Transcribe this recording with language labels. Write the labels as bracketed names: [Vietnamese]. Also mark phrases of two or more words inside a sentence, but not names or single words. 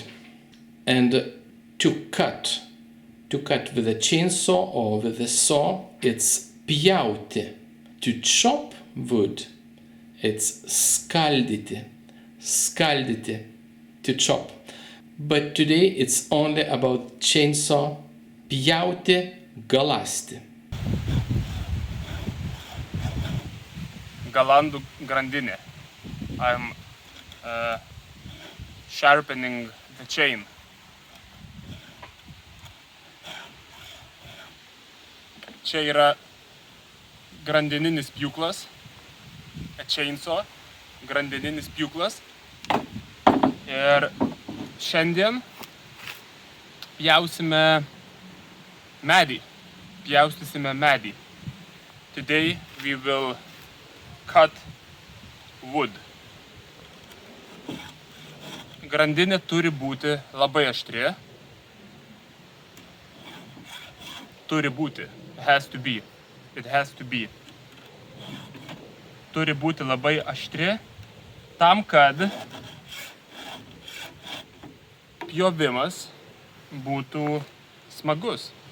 [English] And to cut with a chainsaw or with a saw, it's pjauti. To chop wood, it's skaldyti, to chop. But today it's only about chainsaw, [Lithuanian] pjauti, galasti. Galandų grandinė. [English] I'm sharpening the chain. [Lithuanian] Čia yra grandininis pjūklas, [English] a chainsaw, [Lithuanian] grandininis pjūklas. Ir šiandien pjaustysime medį. [English] Today we will cut wood. [Lithuanian] Grandinė turi būti labai aštri. Turi būti. [English] It has to be. [Lithuanian] Turi būti labai aštri tam, kad pjovimas būtų smagus.